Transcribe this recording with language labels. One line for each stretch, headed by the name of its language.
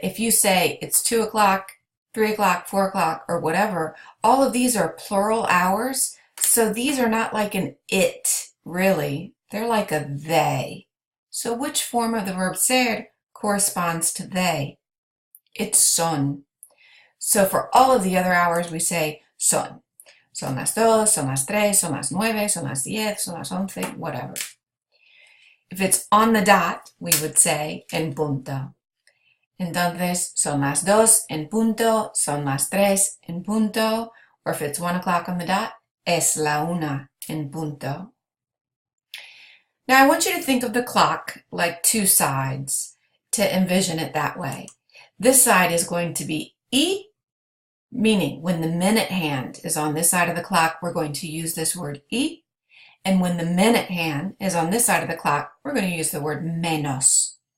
English: If you say it's 2 o'clock, 3 o'clock, 4 o'clock, or whatever, all of these are plural hours. So these are not like an it, really. They're like a they. So which form of the verb ser corresponds to they? It's son. So for all of the other hours, we say son.
Spanish: Son las dos, son las tres, son las nueve, son las 10, son las 11,
English: whatever. If it's on the dot, we would say en punto.
Spanish: Entonces, son las dos en punto, son las tres en punto,
English: or if it's 1 o'clock on the dot,
Spanish: es la una en punto.
English: Now I want you to think of the clock like two sides, to envision it that way. This side is going to be y, meaning when the minute hand is on this side of the clock, we're going to use this word y. And when the minute hand is on this side of the clock, we're going to use the word menos.